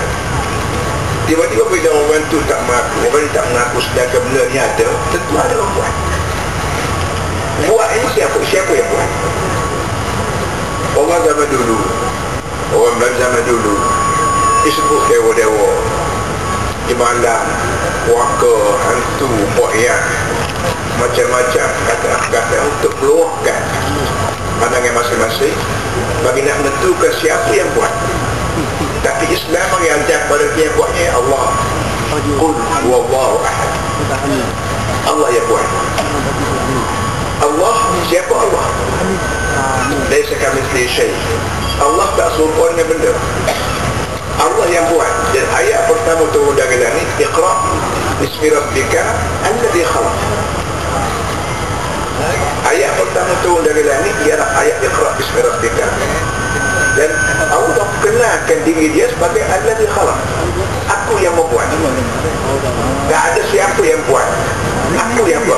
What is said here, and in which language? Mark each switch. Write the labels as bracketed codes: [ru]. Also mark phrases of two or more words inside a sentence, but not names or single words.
[ms] Tiba-tiba bila orang tu tak mengaku, orang ni tak mengaku sedangkan benda ni ada, tentu ada orang buat. Buat ini siapa? Siapa yang buat? Orang zaman dulu, orang Melayu zaman dulu disebut dewa-dewa, jemalah, waka, hantu, po'yang, macam-macam kata-kata untuk meluahkan pandangan masing-masing bagi nak menentukan siapa yang buat. Tapi Islam mengajar pada yang buatnya Allah. [ar] قل هو الله أحد. [ms] Allah yang buat. Allah, siapa Allah? [ar] ليس كمثله شيء'. [ms] Allah tak serupa dengan benda. Allah yang buat. Dan ayat pertama turun dari langit, [ar] اقرأ باسم ربك الذي خلق. [ms] Ayat pertama turun dari langit ialah ayat menempatkan diri dia sebagai [ar] الذي خلق. [ms] Aku yang membuat. Tak ada siapa yang buat. Aku yang buat.